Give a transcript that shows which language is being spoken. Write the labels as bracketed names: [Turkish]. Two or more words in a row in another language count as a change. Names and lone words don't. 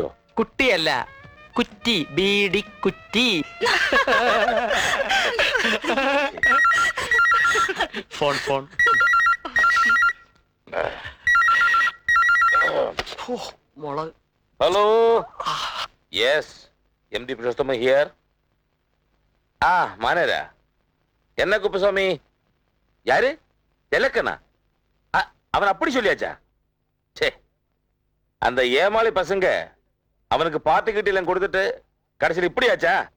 [Malayalam] കുട്ടിയല്ല, കുറ്റി, ബീഡിക്കുറ്റി. ഫോൺ ഫോൺ. മുളക്. [English] Hello, yes, MD Purushothama here. [Tamil] ஆ மானேரா, என்ன குப்புசாமி? யாரு? திலக்கனா? அவன் அப்படி சொல்லியாச்சா? சே, அந்த ஏமாளி பசங்க அவனுக்கு பார்ட்டி கிட்டிலாம் கொடுத்துட்டு கடைசியில் இப்படி ஆச்சா?